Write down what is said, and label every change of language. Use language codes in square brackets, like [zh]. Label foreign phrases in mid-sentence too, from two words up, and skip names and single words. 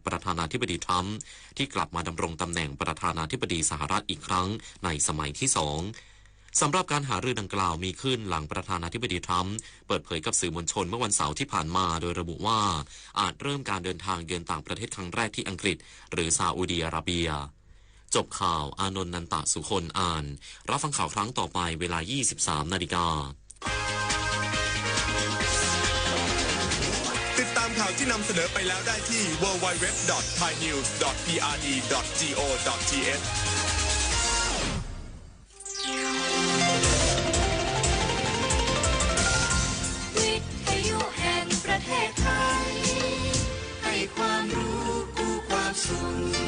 [th] ประธานาธิบดีทรัมป์ที่กลับมาดำรงตำแหน่งประธานาธิบดีสหรัฐอีกครั้งในสมัยที่2สำหรับการหารือดังกล่าวมีขึ้นหลังประธานาธิบดีทรัมป์เปิดเผยกับสื่อมวลชนเมื่อวันเสาร์ที่ผ่านมาโดยระบุว่าอาจเริ่มการเดินทางเยือนต่างประเทศครั้งแรกที่อังกฤษหรือซาอุดิอาระเบียจบข่าวอานนท์ นันตะสุคนอ่านรับฟังข่าวครั้งต่อไปเวลา 23:00 น. ติดตามข่าวที่นำเสนอไปแล้วได้ที่ www.thainews.prd.go.th วิทยุแห่งประเทศไทยให้ความรู้กู้ความสุข